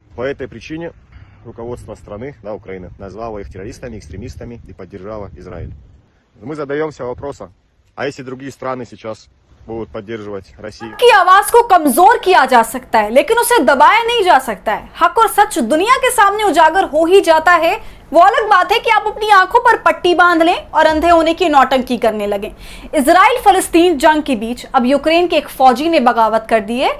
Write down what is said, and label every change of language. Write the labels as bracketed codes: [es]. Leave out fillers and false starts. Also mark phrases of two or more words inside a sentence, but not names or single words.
[ru] По этой причине руководство страны, Украины, назвало их террористами, экстремистами и поддержало Израиль. Мы задаемся вопросом, а если другие страны сейчас будут поддерживать Россию? [hi] की आवाज को कमजोर किया जा सकता है, लेकिन उसे दबाया नहीं जा सकता है। हक और सच दुनिया के सामने उजागर हो ही जाता है। वो अलग बात है कि आप अपनी आंखों पर पट्टी बांध लें और अंधे होने की नौटंकी करने लगे। इजराइल फलस्तीन जंग के बीच अब यूक्रेन के एक फौजी ने बगावत कर दी है।